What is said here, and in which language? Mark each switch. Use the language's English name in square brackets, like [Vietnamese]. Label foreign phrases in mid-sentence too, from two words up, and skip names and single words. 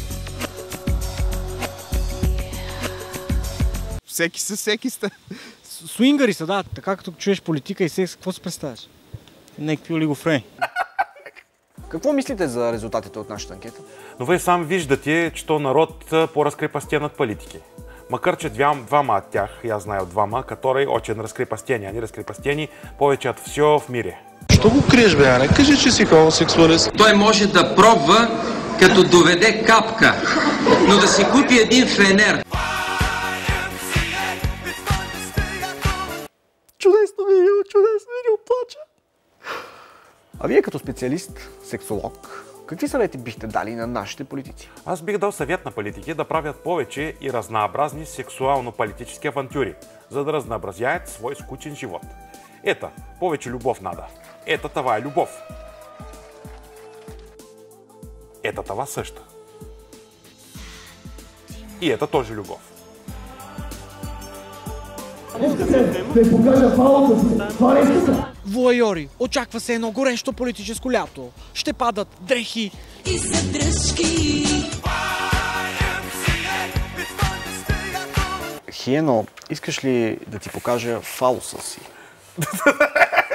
[Bulgarian] Всеки са, всеки сте. Суингари са, да. Така като чуеш политика и секс, какво си представяш? Некви олигофрени. Какво мислите за резултатите от нашата анкета? Но [Russian] вы сам [Bulgarian] виждате, че народ по-разкрепостен от политики. Макар че двама от тях, [Russian] я знаю двама, которые очень разкрепостени. Они [Bulgarian] разкрепостени повече от [Russian] все в мире. [Bulgarian] Що го криеш, бе, Ане? Кажи, че си хомосексуалист. Той може да пробва, като доведе капка, но да си купи един фенер. Чудесно видео, плача. А вие като специалист, сексолог, какви съвети бихте дали на нашите политици? Аз бих дал съвет на политики да правят повече и разнообразни сексуално-политически авантюри, за да разнообразяят свой скучен живот. Это повече любов [Russian] надо. Это [Bulgarian] това е любов. Это това също. [Russian] И это тоже любов. [Bulgarian] Воайори, очаква се едно горещо политическо лято. Ще падат дрехи и задръжки. Хиено, искаш ли да ти покажа фалуса си?